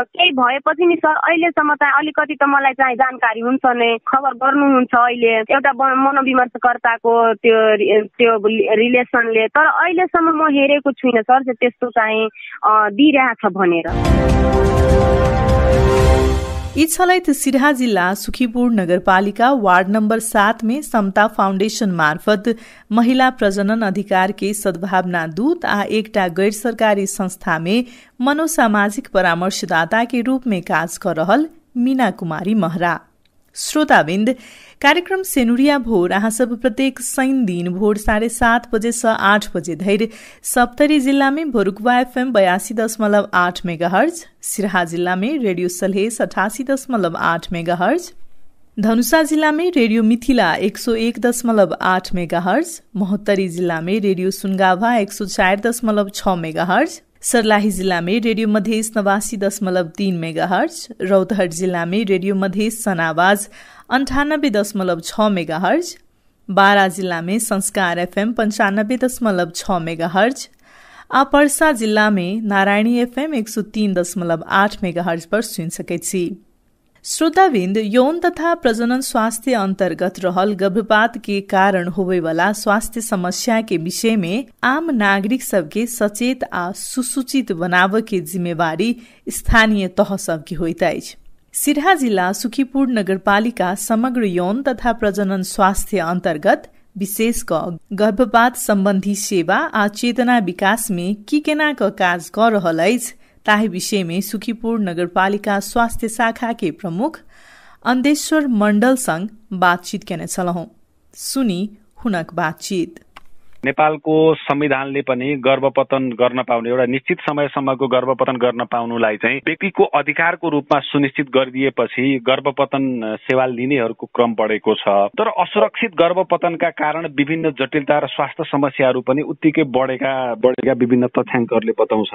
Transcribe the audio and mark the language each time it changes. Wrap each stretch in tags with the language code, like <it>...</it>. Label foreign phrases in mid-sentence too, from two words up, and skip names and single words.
<ne>केही भएपछि नि सर अहिलेसम्म चाहिँ अलिकति त मलाई चाहिँ जानकारी हुन्छ नै, खबर गर्नुहुन्छ अहिले एउटा मनोविमर्शकर्ताको त्यो रिलेसनले। तर अहिलेसम्म म हेरेको छुइनँ सर त्यस्तो चाहिँ दिइरहेछ भनेर।</ne> <mai>इच्छलैत सिराहा जिल्ला सुखीपुर नगरपालिका वार्ड नंबर 7 में समता फाउंडेशन मार्फत महिला प्रजनन अधिकार के सद्भावना दूत आ एकटा गैर सरकारी संस्था में मनोसामाजिक परामर्शदाता के रूप में काज कर रहल मीना कुमारी महरा। श्रोताबिन्द, कार्यक्रम सेनुरिया भोर अहाँ सब प्रत्येक शनि दिन भोर 7:30 बजे से 8 बजे धरि सप्तरी जिल्ला में भोरुकवा FM 82.8 मेगाहर्ज, सिराहा जिल्ला में रेडियो सल्हेस 88.8 मेगाहर्ज, धनुषा जिल्ला में रेडियो मिथिला 101.8 मेगाहर्ज, महोत्तरी जिल्ला में रेडियो सुनगाभा 104.6 मेगाहर्ज, सर्लाही जिल्ला में रेडियो मधेस 89.3 मेगाहर्ज, रौतहट जिल्ला में रेडियो मधेस सनावाज 98.6 मेगाहर्ज, बारा जिल्ला में संस्कार FM 95.6 मेगाहर्ज, पर्सा जिल्ला में नारायणी FM 103.8 मेगाहर्ज पर सुन सकै छी। श्रोताबिन्द, यौन तथा प्रजनन स्वास्थ्य अंतर्गत रहल गर्भपात के कारण होवे वाला स्वास्थ्य समस्या के विषय में आम नागरिक सबके सचेत आ सुसूचित बनाव के जिम्मेवारी स्थानीय तह सबके होइत अछि। सिराहा जिल्ला सुखीपुर नगरपालिका समग्र यौन तथा प्रजनन स्वास्थ्य अंतर्गत विशेष गर्भपात संबंधी सेवा आ चेतना विकास में की केना काज कर रहल अछि ताहि विषय में सुखीपुर नगरपालिका स्वास्थ्य शाखा के प्रमुख अन्देश्वर मण्डल संग बातचीत केने छलौं। सुनी हुनक बातचीत।</mai> <ne>नेपालको संविधानले पनि गर्भपतन गर्न पाउने एउटा निश्चित समयसम्मको गर्भपतन गर्न पाउनुलाई चाहिँ व्यक्तिको अधिकारको रूपमा सुनिश्चित गरिदिएपछि गर्भपतन सेवा लिनेहरूको क्रम बढेको छ। तर असुरक्षित गर्भपतनका कारण विभिन्न जटिलता र स्वास्थ्य समस्याहरू पनि उत्तिकै बढेका विभिन्न तथ्याङ्कहरूले बताउँछन्।</ne>